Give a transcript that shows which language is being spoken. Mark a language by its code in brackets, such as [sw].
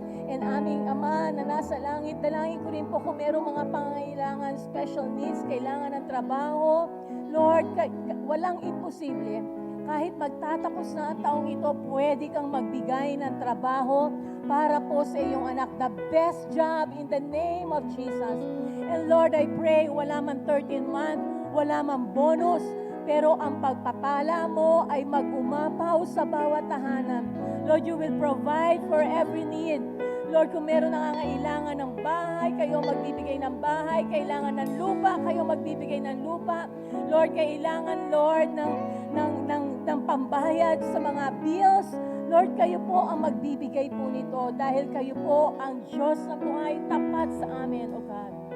[tl] And aming Ama na nasa langit, dalangin ko rin po kung merong mga pangangailangan, special needs, kailangan ng trabaho. Lord, walang imposible. Kahit magtatapos na ang taong ito, pwede kang magbigay ng trabaho para po sa iyong anak. [en] The best job in the name of Jesus. And Lord, I pray, [tl] wala man 13 month, wala man bonus, pero ang pagpapala mo ay mag-umapaw sa bawat tahanan. [en] Lord, you will provide for every need. [tl] Lord, kung meron nangangailangan ng bahay, kayo magbibigay ng bahay. Kailangan ng lupa, kayo magbibigay ng lupa. Lord, kailangan, Lord, ng pambayad sa mga bills. Lord, kayo po ang magbibigay po nito dahil kayo po ang Diyos na buhay tapat sa amin, O God.